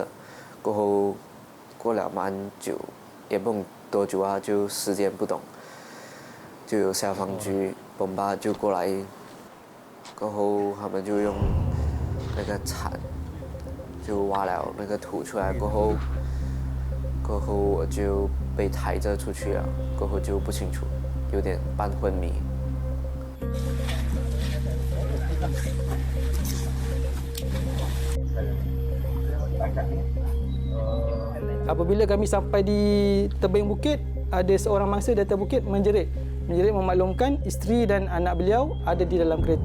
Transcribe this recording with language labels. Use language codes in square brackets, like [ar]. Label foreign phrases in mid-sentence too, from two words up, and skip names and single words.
[zh] 过后过了蛮久，也不懂多久啊，就时间不懂，就有消防局bom吧就过来，过后他们就用那个铲就挖了那个土出来，过后我就被抬着出去了，过后就不清楚，有点半昏迷。 [ms] Apabila kami sampai di tebing bukit, ada seorang mangsa di atas bukit menjerit memaklumkan isteri dan anak beliau ada di dalam kereta.